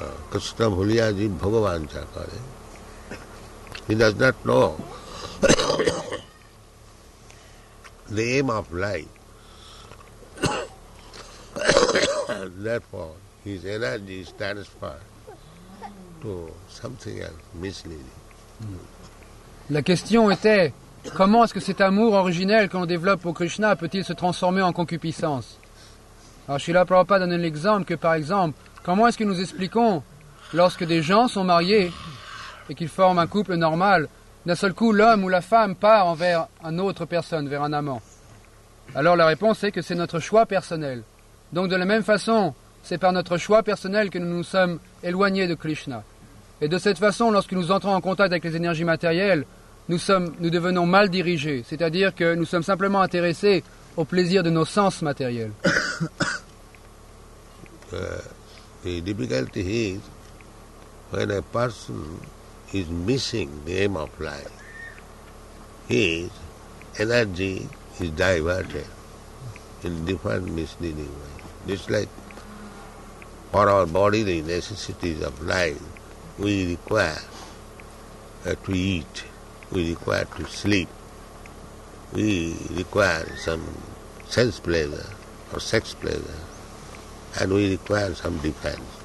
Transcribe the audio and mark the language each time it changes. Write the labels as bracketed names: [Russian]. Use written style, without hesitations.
[Bangla] Krishna bhuliya jiv bhagavan cha kare. [English] He does not know the aim of life. Therefore, his energy is transferred to something else, misleading. [French] La question était, comment est-ce que cet amour originel que l'on développe pour Krishna peut-il se transformer en concupiscence? Alors Srila Prabhupada donne l'exemple que, par exemple, comment est-ce que nous expliquons, lorsque des gens sont mariés et qu'ils forment un couple normal, d'un seul coup l'homme ou la femme part envers une autre personne, vers un amant? Alors la réponse est que c'est notre choix personnel. Donc de la même façon, c'est par notre choix personnel que nous nous sommes éloignés de Krishna. Et de cette façon, lorsque nous entrons en contact avec les énergies matérielles, nous devenons mal dirigés, c'est-à-dire que nous sommes simplement intéressés au plaisir de nos sens matériels. [English] The difficulty is when a person is missing the aim of life, his energy is diverted in different misleading ways. Just like for our bodily necessities of life, we require to eat, we require to sleep, we require some sense pleasure or sex pleasure, and we require some defense.